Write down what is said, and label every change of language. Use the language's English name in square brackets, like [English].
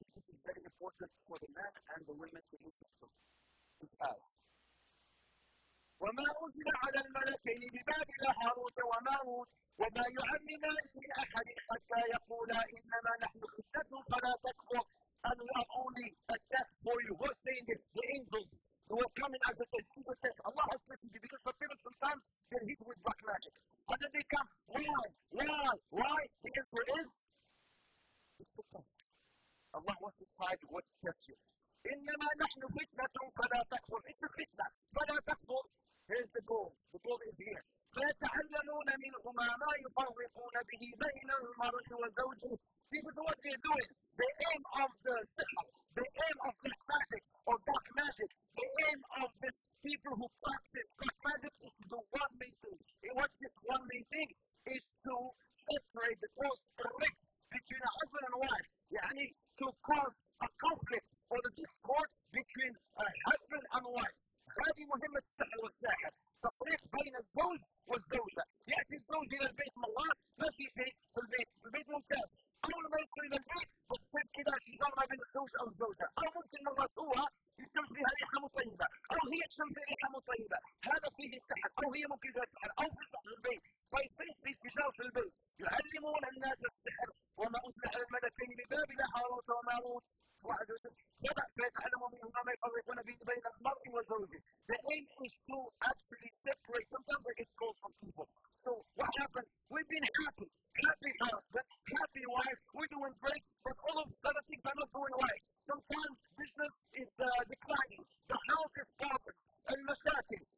[English] This is very important for the men and the women to listen to. [Arabic] وما أنزل على الملكين ببابل هاروت وماروت وما يعلمان من أحد حتى يقولا إنما نحن فتنة فلا تكفر. [English] And we are only a test for you. Who's saying this? The angels who are coming as a test. Allah has listened to you because the people sometimes get hit with black magic. And then they come, why? The answer is, it's a test. Allah wants to try to test you. [Arabic] إنما نحن فتنة فلا تكفر. [English] It's a fitna. [Arabic] فلا تكفر. [English] Here's the goal. The goal is here. [Arabic] فيتعلمون منهما ما يفرقون به بين المرء وزوجه. [English] This is what they're doing. The aim of the sihr, the aim of this magic or dark magic, the aim of the people who practice dark magic is to do one main thing. And what's this one main thing? Is to separate the cause rift between a husband and wife. Yani to cause a conflict or the discord between a husband and wife. [Arabic] هذه مهمة السحر والساحر. تفريق بين الزوج والزوجة. يأتي الزوج إلى البيت من الله ما في شيء في البيت ممتاز. أول ما يدخل إلى البيت بتصير كذا شجار ما بين الزوج أو الزوجة. أو ممكن مرات هو يشم فيها ريحة مطيبة أو هي تشم فيها ريحة مطيبة. هذا فيه السحر أو هي ممكن فيها السحر أو في البيت. فيصير في شجار في البيت. يعلمون الناس السحر وما أنزل على الملكين ببابل هاروت وماروت. فيتعلموا منهما ما يفرقون به بين المرء وزوجه. [English] The aim is to actually separate. Sometimes I get calls from people. So what happened? We've been happy husband, happy wife, we're doing great, but all of the things are not going right. Sometimes business is declining, the house is problems and mashakil.